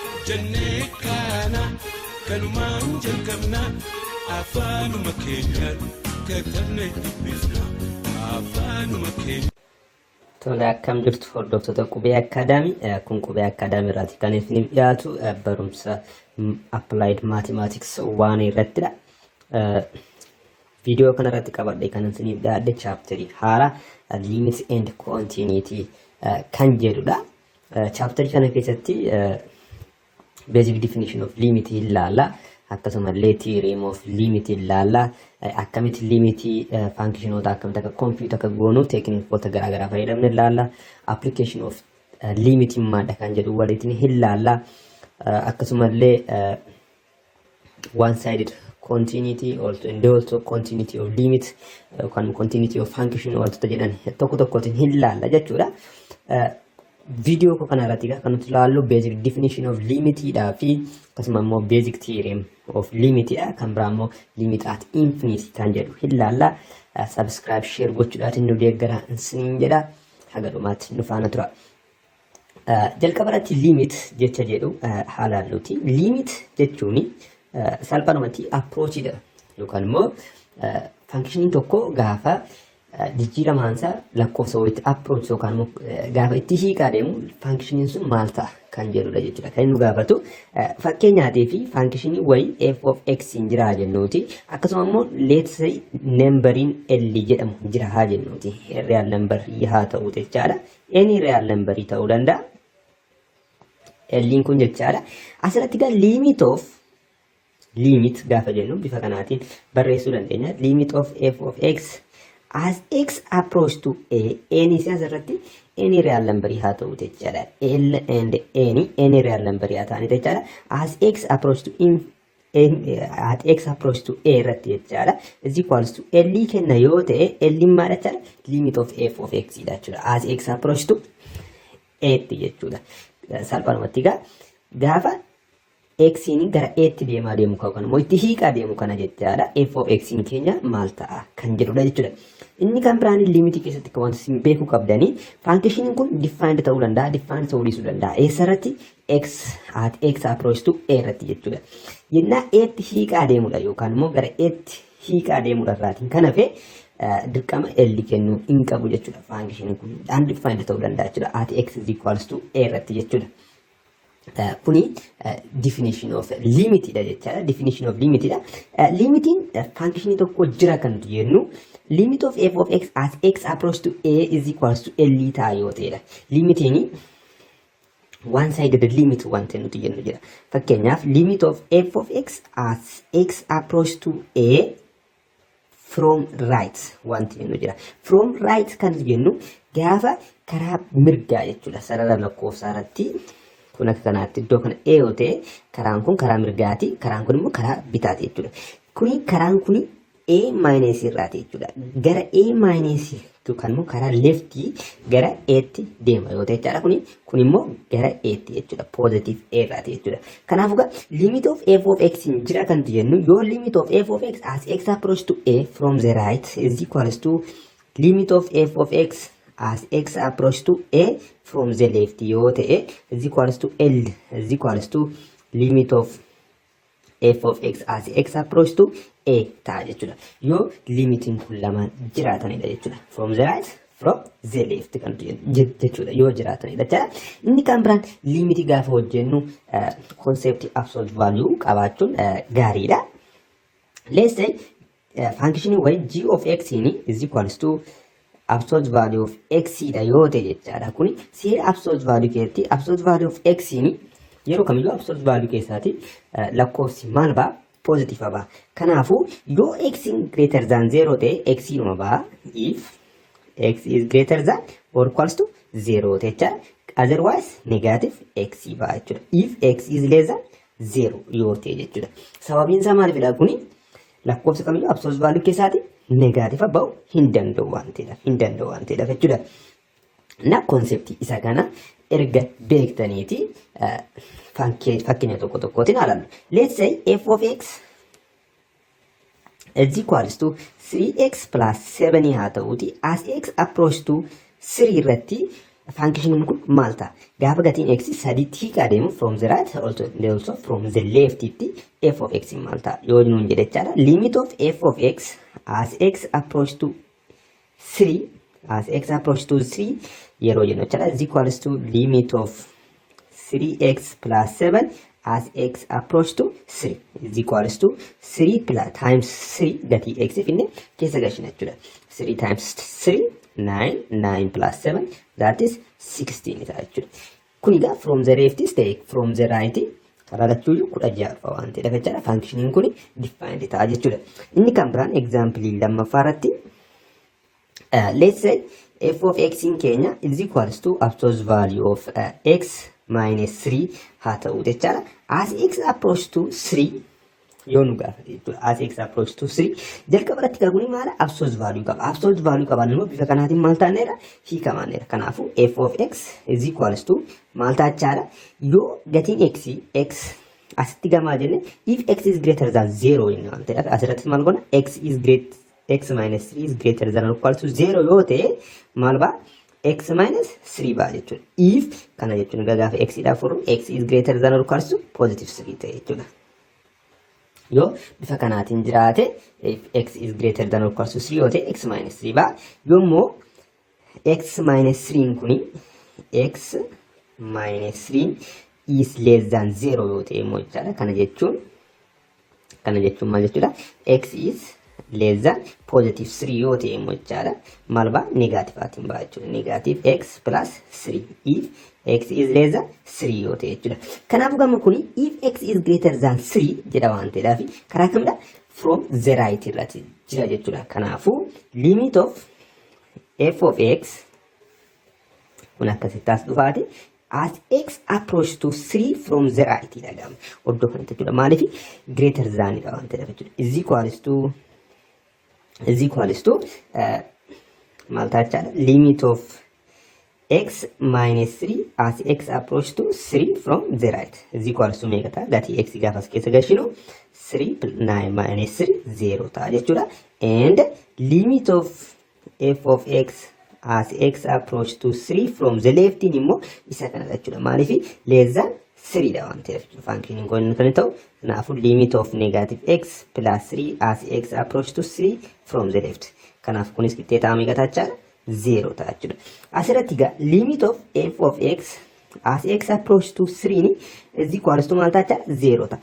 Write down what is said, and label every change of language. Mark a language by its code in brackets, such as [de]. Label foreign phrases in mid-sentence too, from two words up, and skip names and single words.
[om] جنكانا كلمان جنكمنا أفانو مكينيا كتبنا بفنا أفانو مكينيا. Tole akkam jirtu hordoftoota qubee akkaadaamii kun qubee akkaadaamii irraati kan isiniif dhiyaatu barumsa [en] applied mathematics [om] waan irrattidha. Viidiyoo kana irratti qabadhe kan isiniif dhiyaadhe chapterii haara [en] limit and continuity [om] kan jedhudha. Chapterii kana keessatti [en] basic definition of limit [om] ilaalla. akkasumallee [en] theorem of limit [om] ilaalla. akkamitti limit functionoota akkamitti akka compute akka goonu teeknikoota garaagaraa fayyadamne ilaalla. [en] application of limit [om] maadha kan jedhu waliin ilaalla. akkasumallee [en] one sided continuity also continuity of limit [om] kan [en] continuity of function [om] wantoota jedhan tokko tokkotiin ilaalla jechuudha. Video ko kana irratti kan nuti ilaallu [en] basic definition of limit [om] dha fi akkasumas immoo [en] basic theorem of limit [om] dha kan biraa immoo [en] limit at infinity [om] kan jedhu ilaalla. [en] Subscribe share [om] gochuudhaan nu deeggara isiniin jedha. Haga dhumaatti nu faana tura. Jalqaba irratti limit jecha jedhu haala nuti limit jechuun salphaadhumatti approach dha yookaan immoo function tokko gaafa jijjiiramaansa lakkoofsa walitti approach yookaan gaafa itti hiikaa deemu functionin sun maal ta'a kan jedhudha jechuudha. Kan inni gaafatu fakkeenyaatee fi functionii wayii [en] f of x [om] hin jira jennuuti. Akkasuma immoo [en] let's say [om] numberiin l jedhamu jira haa jennuuti. [en] Real number [om] haa ta'u jechaadha. [en] Any real number [om] ta'uu danda'a. L kun jechaadha. Asirratti gaa limit gaafa jennu bifa kanaatiin barreessuu dandeenya. [en] Limit of f of x as x approach to a any asirratti any real number [om] haa ta'u jechaadha. [en] L and any real number [om] haa ta'ani jechaadha. [en] As x approach to at x approach to a [om] irratti jechaadha [en] is equals to l [om] kenna yoo ta'e [en] l [om] maal jechaadha [en] limit of f of x [om] dha jechuudha. [en] As x approach to a jechuudha. [om] Salphaadhumatti gaafa x in gara a tti deemaa deemu kan immoo itti hiiqaa deemu kana jechaadha. [en] F of x [om] in keenya maal ta'a kan jedhudha jechuudha. Inni kan biraan limit keessatti kan wanti isin beekuu qabdanii function kun defined ta'uu danda'a, defined ta'uu dhiisuu danda'a. [en] Eessarratti x at x approach to a [om] irratti jechuudha. [en] Yennaa a tti hiiqaa deemudha yookaan immoo gara a tti hiiqaa deemudha irraatiin kan hafe dirqama l kennuu hin qabu jechuudha. Function kun undefined ta'uu danda'a jechuudha. At x is equals to a [om] irratti jechuudha. Kuni [en] definition of limit [om] dha jechaadha. [en] Definition of limit [om] dha. Limitiin function tokko jira kan nuti jennu [en] limit of f of x as x approach to a is equals to l [om] ta'a yoo ta'edha. Limitiin [en] one sided limit [om] wanta nuti jennu jira. [en] Fakkeenyaaf limit of f of x as x approach to a from right [om] wanti jennu jira. [en] From right [om] kan jennu gaafa karaa mirgaa jechuudha. Sarara lakkoofsaa irratti kun akka kanaatti iddoo kana a yoo ta'e karaan kun karaa mirgaati, karaan kun immoo karaa bitaati jechuudha. Kuni karaan kuni a minus irraati jechuudha. Gara a minus yookaan immoo karaa leftii gara a tti deema yoo ta'e jechaadha. Kun immoo gara a tti jechuudha. Positive a irraati jechuudha. [en] Kanaafuu limit of f of x [om] hin jira kan jennu yoo [en] limit of f of x as x approach to a from the right is equals to limit of f of x as x approach to a from the left [om] yoo ta'e [en] is equals to l is equals to limit of f of x as x approach to a [om] ta'a jechuudha. Yoo limitiin kun lama jiraatanidha jechuudha. [en] From the right from the left [om] kan jechuudha yoo jiraatanidha jechuudha. Inni kan biraan limiti gaafa hojjennu [en] concept absolute value [om] qabaachuun gaariidha. [en] Let's say function way g of x is equals to absolute value of x [om] dha yoo ta'e jechaadha. Kuni seera [en] absolute value [om] keessatti [en] absolute value of x [om] yeroo kamiyyuu [en] absolute value [om] keessaati lakkoofsi maal ba'a positive ba'a. Kanaafuu yoo [en] x greater than 0 [om] ta'e x numa ba'a [en] if x is greater than or equals to 0 [om] ta'e jechaadha. [en] Otherwise negative x [om] ba'a jechuudha. [en] If x is less than 0 [om] yoo ta'e jechuudha. Sababiin isaa maalidha kuni lakkoofsa kamiyyuu [en] absolute value [om] keessaati negative ba'u hin danda'u waan ta'eedhaaf jechuudha. Na konseptii isa kana erga beektaniiti fakkeenya tokko tokkootiin ilaallu. [en] Let's say f of x is equals to 3x plus 7 [om] haa ta'uuti [en] as x approach to 3 [om] irratti function kun maal ta'a? Gaafa gatiin x sadiitti hiikaa deemu [en] from the right also from the left [om] itti [en] f of x [om] maal ta'a? Yoo nuun jedhe jechaadha. [en] Limit of f of x as x approach to 3 [om] yeroo jennu jechaadha [en] is equals to limit of 3x plus 7 as x approach to 3 is equals to 3 plus times 3 [om] gatii x finne keessa galchina jechuudha. [en] 3 times 3 9 plus 7 that is 16 [om] ta'a jechuudha. Kun egaa [en] from the left [om] is ta'e [en] from the right [om] karaa lachuuyyuu 16 waan ta'eef jechaadha. Functioning kun defined ta'a jechuudha. Inni kan biraan [en] example [om] lammaffaa irratti [en] let's say f of x [om] in Kenya [en] is equals to absolute value of x minus 3 [om] haa ta'u jechaadha. [en] As x approach to 3 [om] yoo nu gaafate jechuudha. [en] As x approach to 3 [om] jalqaba irratti kuni maala [en] absolute value [om] qaba. [en] Absolute value [om] qaban immoo bifa kanaatiin maal ta'aneera hiikamaneera. [en] Kanaafuu f of x is equals to [om] maal ta'achaadha. Yoo gatiin x asitti gamaa jenne [en] if x is greater than 0 [om] inni waan ta'eef asirratti maal goona [en] x minus 3 is greater than or equal to 0 [om] yoo ta'e maal ba'a [en] x minus 3 [om] ba'a jechuudha. [en] If [om] kana jechuun gaafa x dha furu [en] x is greater than or equal to positive 3 [om] ta'e jechuudha. Yoo bifa kanaatiin jiraate [en] x is greater than or equal to 3 [om] yoo ta'e [en] x minus 3 ba'a. Yoommoo x minus 3 kuni x minus 3 is less than 0 [om] yoo ta'e immoo jechaadha. Kana jechuun maal jechuudha? [en] X is less than positive 3 [om] yoo ta'e immoo jechaadha. Maal ba'a? Negative aatiin ba'a jechuudha. [en] Negative x plus 3 if x is less than 3 [om] yoo ta'e jechuudha. Kanaafuu gama kuni [en] if x is greater than 3 [om] jedha waan ta'eedhaaf karaa kamidha? [en] From the right [om] irratti jira jechuudha. Kanaafuu [en] limit of f of x [om] kun akkasitti as dhufaati. [en] As x approach to 3 from the right idha. [om] Oddoo kanatti jechuudha. Maaliif [en] greater than [om] idha waan ta'eedhaaf jechuudha. [en] Is equals to [om] maal ta'achaadha? [en] Limit of x minus 3 as x approach to 3 from the right is equals to [om] meeqa ta'a? Gatii x gaafas keessa galchinu 3 9 minus 3 0 ta'a jechuudha. [en] And limit of f of x as x approach to 3 from the left [om] immoo isa kana jechuudha. Maaliif [en] less than 3 [om] dha waan ta'eef functioning kun kan ta'u. [en] Kanaafuu limit of negative x plus 3 as x approach to 3 from the left. [om] Kanaaf kunis qixxee ta'a meeqa ta'achaadha? 0 ta'a jechuudha. Asirratti egaa [en] limit of f of x as x approach to 3 ni is equals to [om] maal ta'achaadha? 0 ta'a.